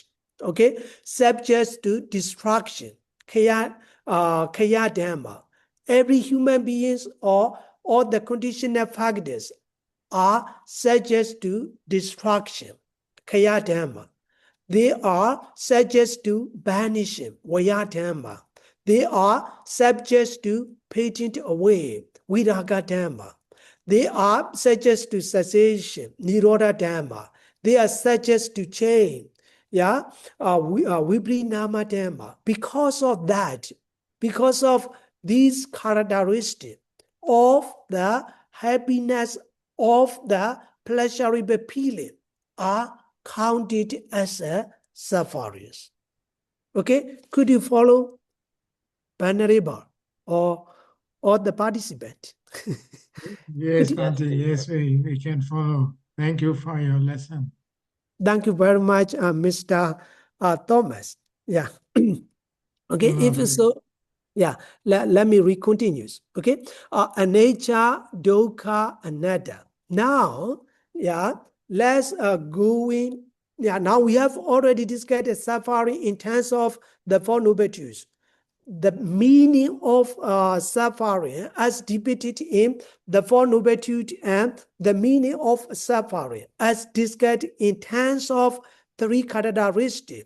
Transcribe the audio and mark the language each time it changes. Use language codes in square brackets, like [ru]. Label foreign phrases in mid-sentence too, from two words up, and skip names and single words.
[en] Okay, subject to destruction, [pi] kaya dhamma. [en] Every human beings or all the conditional factors are subject to destruction, [pi] kaya dhamma. [en] They are subject to banishing, [pi] vaya dhamma. [en] They are subject to patent away, [pi] viraga dhamma. [en] They are subject to cessation, [pi] nirodha dhamma. [en] They are subject to change, [pi] viprinama dhamma. [en] Because of that, because of these characteristics of the happiness of the pleasurable feeling are counted as a sufferings. Okay, could you follow Venerable or the participant? Yes, Bhante, yes, we can follow. Thank you for your lesson. Thank you very much, Mr. Thomas. Yeah. Okay, if so, let me continue. Okay, [pi] anicca, dukkha, anatta. [en] Now, let's go in. Now we have already discussed suffering in terms of the Four Noble Truths. The meaning of suffering as depicted in the Four Noble Truths and the meaning of suffering as discussed in terms of three characteristics.